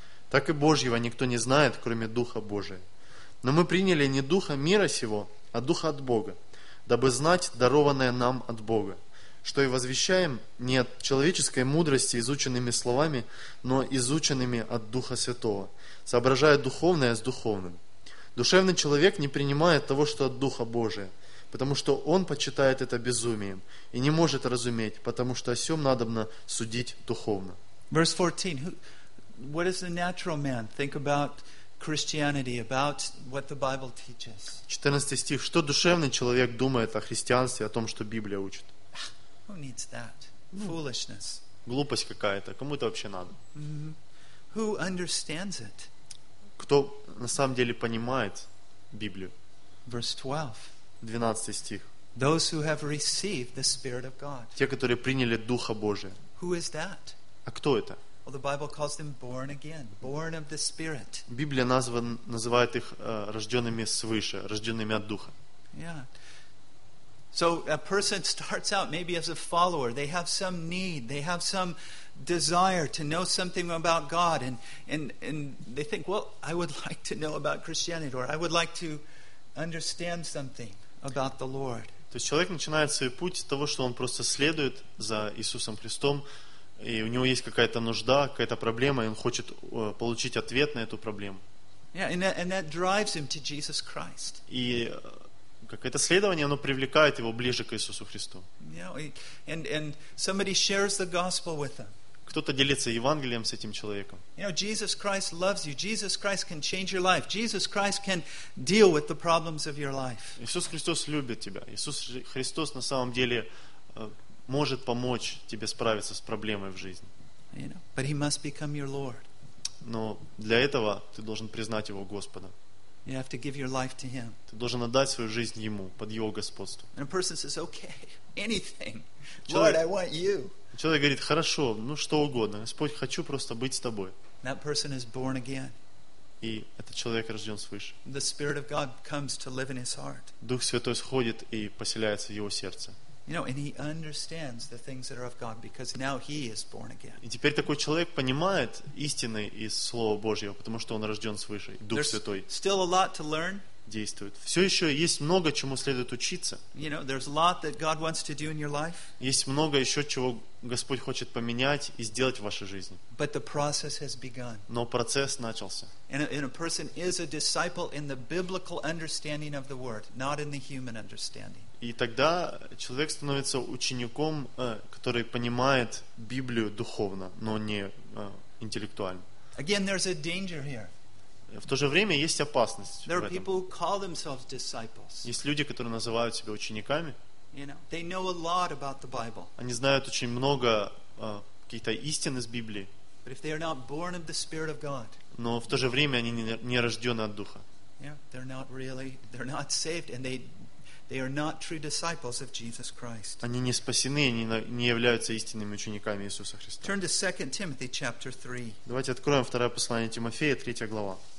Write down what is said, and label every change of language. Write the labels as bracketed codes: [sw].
[ru] Так и Божьего никто не знает, кроме Духа Божия. Но мы приняли не Духа мира сего, а Духа от Бога, дабы знать дарованное нам от Бога, что и возвещаем не от человеческой мудрости изученными словами, но изученными от Духа Святого, соображая духовное с духовным. Душевный человек не принимает того, что от Духа Божия, потому что он почитает это безумием и не может разуметь, потому что о сем надобно судить духовно. [en] Verse 14. What does the natural man think about Christianity, about what the Bible teaches? [ru] 14 стих. Что душевный человек думает о христианстве, о том, что Библия учит? [en] Who needs that? Foolishness. [ru] Глупость какая-то. Кому это вообще надо? [en] Who understands it? [ru] Кто на самом деле понимает Библию? [en] Verse 12. [ru] 12 стих. [en] Those who have received the Spirit of God. [ru] Те, которые приняли Духа Божия. [en] Who is that? [ru] А кто это? [en] Well, the Bible calls them born again, born of the Spirit. [ru] Библия называет их рожденными свыше, рожденными от Духа. [en] Yeah. So a person starts out maybe as a follower. They have some need. They have some desire to know something about God, and they think, well, I would like to know about Christianity, or I would like to understand something about the Lord. [ru] То есть человек начинает свой путь с того, что он просто следует за Иисусом Христом. И у него есть какая-то нужда, какая-то проблема, и он хочет получить ответ на эту проблему. [en] Yeah, and that drives him to Jesus Christ. [ru] И какое-то следование, оно привлекает его ближе к Иисусу Христу. [en] Yeah, and somebody shares the gospel with him. [ru] Кто-то делится Евангелием с этим человеком. [en] You know, Jesus Christ loves you. Jesus Christ can change your life. Jesus Christ can deal with the problems of your life. [ru] Иисус Христос любит тебя. Иисус Христос на самом деле может помочь тебе справиться с проблемой в жизни. [en] You know, but he must become your Lord. [ru] Но для этого ты должен признать его Господом. [en] You have to give your life to him. [ru] Ты должен отдать свою жизнь ему под его господство. [en] And a person says, okay, anything. Lord, I want you. [ru] Человек говорит, хорошо, ну что угодно. Господь, хочу просто быть с тобой. [en] That person is born again. [ru] и этот человек рожден свыше. [en] The Spirit of God comes to live in his heart. [ru] Дух Святой сходит и поселяется в его сердце. [en] You know, and he understands the things that are of God because now he is born again. [ru] И теперь такой человек понимает истины из Слова Божьего, потому что он рожден свыше, Дух Святой. [en] There's still a lot to learn. [ru] Действует. Все еще есть много чему следует учиться. [en] You know, there's a lot that God wants to do in your life. [ru] Есть много еще чего Господь хочет поменять и сделать в вашей жизни. [en] But the process has begun. [ru] Но процесс начался. [en] And a person is a disciple in the biblical understanding of the word, not in the human understanding. [ru] И тогда человек становится учеником, который понимает Библию духовно, но не интеллектуально. [en] Again, there's a danger here. [ru] В то же время есть опасность. [en] There are people who call themselves disciples. [ru] Есть люди, которые называют себя учениками. [en] You know, they know a lot about the Bible. [ru] Они знают очень много каких-то истин из Библии. [en] But if they are not born of the Spirit of God. [ru] Но в то же время они не рождены от Духа. [en] Yeah, they're not really, they're not saved, and they are not true disciples of Jesus Christ. [ru] Они не спасены, они не являются истинными учениками Иисуса Христа. [en] Turn to 2 Timothy chapter 3. [ru] Давайте откроем второе послание Тимофея, 3 глава.